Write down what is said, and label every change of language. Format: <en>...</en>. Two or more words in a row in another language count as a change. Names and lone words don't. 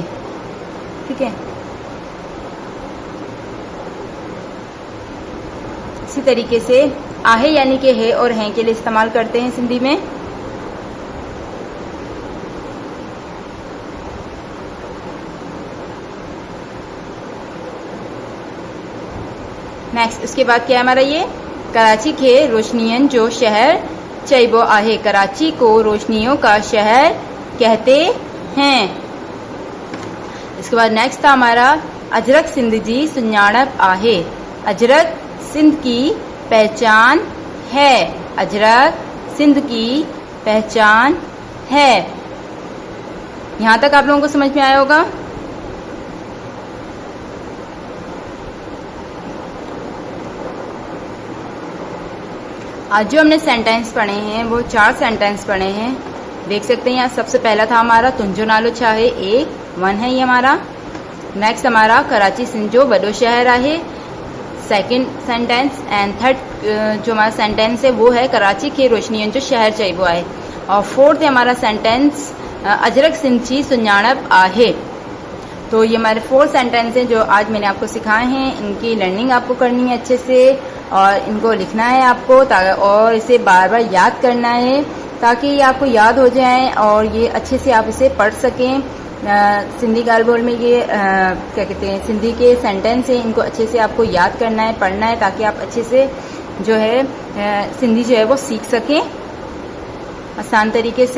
<hi>ठीक है, इसी तरीके से आहे यानी के है और हैं के लिए इस्तेमाल करते हैं सिंधी में। नेक्स्ट उसके बाद क्या है हमारा ये</hi> <sd>कराची के रोशनियन जो शहर चइबो आहे।</sd> <hi>कराची को रोशनियों का शहर कहते हैं। इसके बाद नेक्स्ट था हमारा</hi> <sd>अजरक सिंध जी सुञाणप आहे।</sd> <hi>अजरक सिंध की पहचान है। अजरक सिंध की पहचान है। यहां तक आप लोगों को समझ में आया होगा। आज जो हमने सेंटेंस पढ़े हैं वो 4 सेंटेंस पढ़े हैं। देख सकते हैं यहाँ सबसे पहला था हमारा</hi> <sd>तुंहिंजो नालो छा आहे,</sd> <hi>1 है ये हमारा। नेक्स्ट हमारा</hi> <sd>कराची सिंध जो वॾो शहर आहे,</sd> <en>second sentence. and third</en> <hi>जो हमारा सेंटेंस है वो है</hi> <sd>कराची खे रोशनियन जो शहर चइबो आहे।</sd> <hi>और फोर्थ है हमारा सेंटेंस</hi> <sd>अजरक सिंध जी सुञाणप आहे।</sd> <hi>तो ये हमारे 4 सेंटेंस हैं जो आज मैंने आपको सिखाए हैं। इनकी लर्निंग आपको करनी है अच्छे से और इनको लिखना है आपको, और इसे बार बार याद करना है ताकि ये आपको याद हो जाए और ये अच्छे से आप इसे पढ़ सकें। सिंधी गालबोल में ये क्या कहते हैं, सिंधी के सेंटेंस हैं, इनको अच्छे से आपको याद करना है, पढ़ना है ताकि आप अच्छे से जो है सिंधी जो है वो सीख सकें आसान तरीके से।</hi>